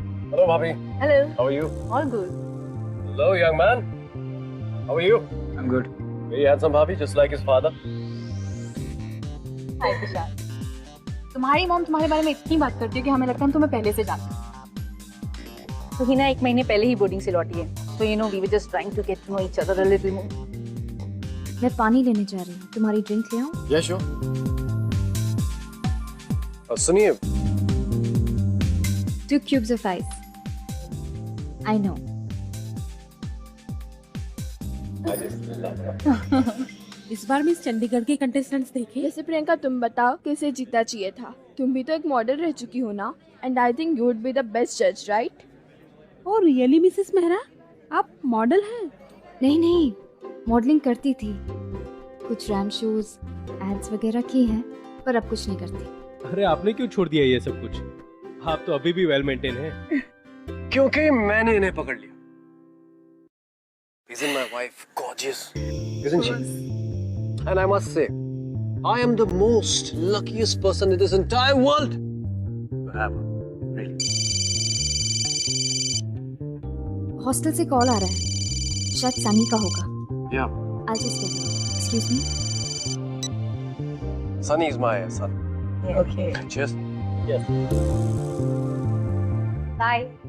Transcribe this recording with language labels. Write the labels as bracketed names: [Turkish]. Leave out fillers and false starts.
[Hindi] Hello भाभी। [English] Hello. How are you? All good. Hello young man, how are you? I'm good. Very handsome भाभी, just like his father. [Hindi] हाय तुषार, तुम्हारी mom तुम्हारे बारे में इतनी बात करती है कि हमें लगता है हम तुम्हें पहले से जानते हैं। सुहीना 1 महीने पहले ही बोर्डिंग से लौटी है, [English] so you know we were just trying to get to know each other a little more. [Hindi] मैं पानी लेने जा रही हूँ, तुम्हारी ड्रिंक ले आऊँ? [English] Yeah sure. [Hindi] सुनिए, [English] 2 cubes of ice. I know. [Hindi] इस बार मिस चंडीगढ़ के कंटेस्टेंट्स देखे। वैसे प्रियंका, तुम बताओ किसे जीतना चाहिए था? तुम भी तो एक मॉडल रह चुकी हो ना, [English] And I think you would be the best जज, right? Oh really [Hindi] Mrs Mehra, आप मॉडल हैं? नहीं, मॉडलिंग करती थी, कुछ रैम शोज, एड्स वगैरह की हैं, पर अब कुछ नहीं करती। अरे आपने क्यों छोड़ दिया ये सब कुछ? आप तो अभी भी वेल मेंटेन हैं। क्योंकि मैंने इन्हें पकड़ लिया। [English] Isn't my wife gorgeous? Isn't she? And I must say, I am the most luckiest person in this entire world to have her. Really. [Hindi] Hostel से कॉल आ रहा है, शायद सनी का होगा। [English] Yeah. I'll just get it. Excuse me? Sunny is my son. Okay. Cheers. Yes. Bye.